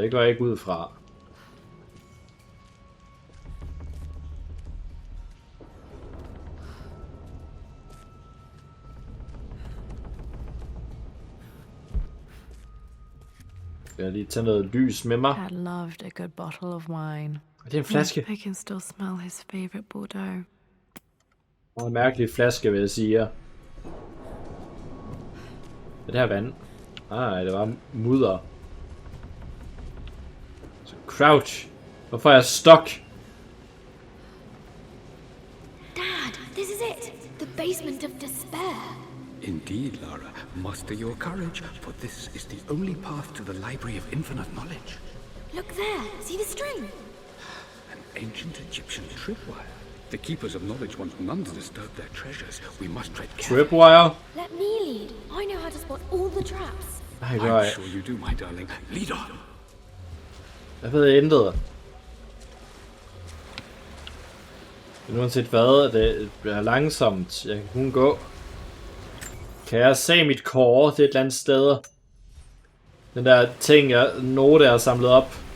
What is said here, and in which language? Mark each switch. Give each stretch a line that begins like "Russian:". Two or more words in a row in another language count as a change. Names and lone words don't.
Danish: Det går jeg ikke ud fra. Jeg vil lige tage noget lys med mig.
English: Dad loved a good bottle of wine.
Danish: Det er en flaske.
English: I can still smell his favorite Bordeaux.
Danish: En mærkelig flaske, vil jeg sige. Er det her vand? Nej, det var mudder. Så crouch. Hvorfor er jeg stuck?
English: Dad, this is it. The basement of despair. Indeed, Lara. Muster your courage, for this is the only path to the Library of Infinite Knowledge. Look there. See the string? An ancient Egyptian tripwire. The keepers of knowledge want none to disturb their treasures. We must tread carefully. Tripwire? Let me lead. I know how to spot all the traps. I'm sure you do, my darling. Lead on.
Danish: Jeg ved intet. Men uanset hvad, det er langsomt. Jeg kan kun gå. Kan jeg se mit core? Det er et eller andet sted. Den der ting, note er samlet op.